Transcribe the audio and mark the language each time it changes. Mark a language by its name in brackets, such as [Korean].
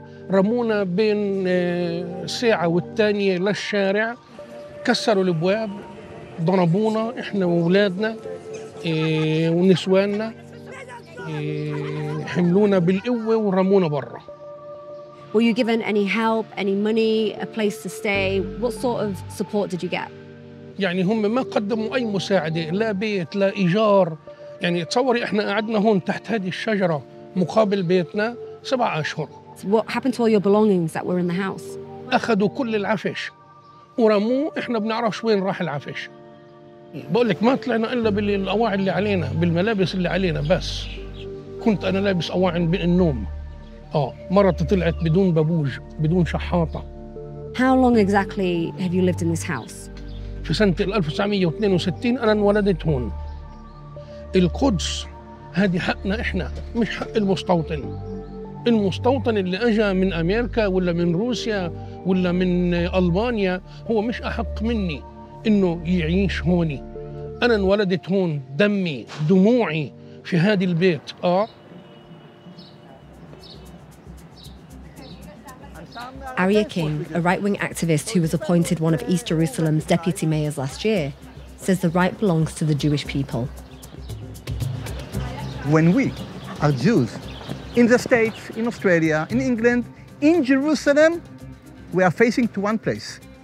[Arabic] رمونا بين ساعة والتانية للشارع، كسروا الابواب، ضربونا احنا واولادنا ونسواننا، حملونا بالقوة ورمونا برا. [English] Were you given any help, any money, a place to stay? What sort of support did you get? [Arabic] يعني هم ما قدموا أي مساعدة، لا بيت لا إيجار. يعني تصوري احنا قعدنا هون تحت هذه الشجرة مقابل بيتنا 7 أشهر. What happened to all your belongings that were in the house? أخذوا كل العفش ورموه، احنا بنعرفش وين راح العفش. بقول لك ما طلعنا إلا بالأواعي اللي علينا، بالملابس اللي علينا بس. كنت أنا لابس أواعي النوم. مرتي طلعت بدون بابوج، بدون شحاطة. [English] How long exactly have you lived in this house? [Arabic] في سنة 1962 أنا انولدت هون. القدس هذه حقنا إحنا، مش حق المستوطن. المستوطن اللي أجا من أمريكا ولا من روسيا ولا من ألمانيا هو مش أحق مني إنه يعيش هوني. أنا انولدت هون، دمي دموعي في هذا البيت. [English] Aria King, a right-wing activist who was appointed one of East Jerusalem's deputy mayors last year, says the right belongs to the Jewish people. When we are Jews in the States, in Australia, in England, in Jerusalem, we are facing to one place.